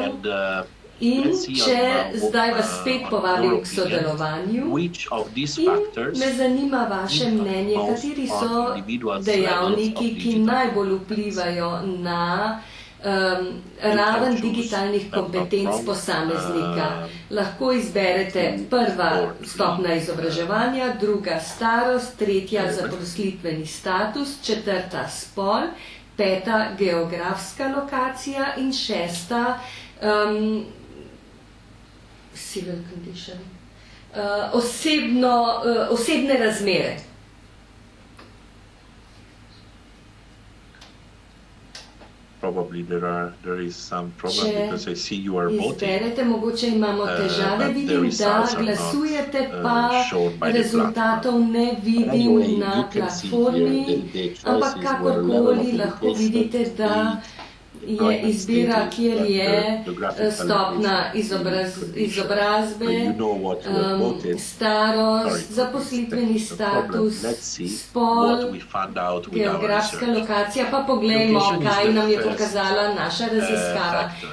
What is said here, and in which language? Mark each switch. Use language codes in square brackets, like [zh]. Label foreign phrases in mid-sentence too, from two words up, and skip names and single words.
[sl] In če zdaj vas spet povabim k sodelovanju in me zanima vaše mnenje, kateri so dejavniki, ki najbolj vplivajo na raven digitalnih kompetenc posameznika. Lahko izberete prva stopnja izobraževanja, druga starost, tretja zaposlitveni status, četrta spol, peta geografska lokacija in šesta [en] civil condition, [sl] osebne razmere. [en] Probably there is some problem because I see you are voting. [sl] Izberete, mogoče imamo težave, vidim, da glasujete, pa rezultatov ne vidim na platformi, ampak kakorkoli lahko vidite, da je izbira, kjer je stopna izobrazbe, starost, zaposlitveni status, spol, geografska lokacija, pa poglejmo, kaj nam je pokazala naša raziskava.